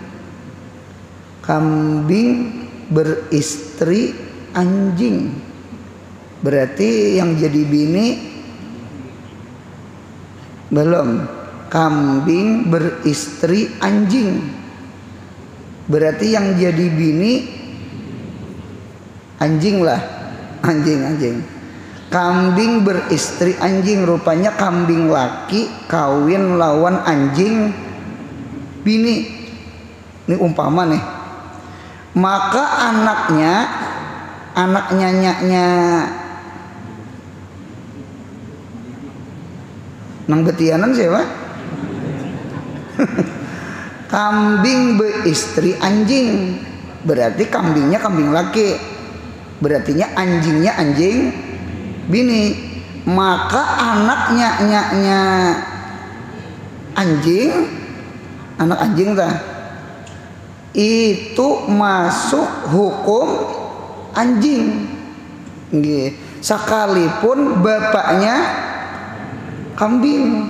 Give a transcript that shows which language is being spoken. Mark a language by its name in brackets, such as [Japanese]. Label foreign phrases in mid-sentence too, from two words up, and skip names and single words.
[Indonesian] Kambing beristri anjing berarti yang jadi bini belum. Kambing beristri anjing berarti yang jadi bini anjing lah, anjing. [Banjar] Kambing beristri anjing, rupanya kambing laki kawin lawan anjing bini. [Indonesian] Ini umpama nih. [Banjar] Maka anaknya nang betianan siapa? [Indonesian] Kambing beristri anjing berarti kambingnya kambing laki, berartinya anjingnya anjing bini. Maka anaknya anjing, anak anjing itu masuk hukum anjing, sekalipun bapaknya kambing.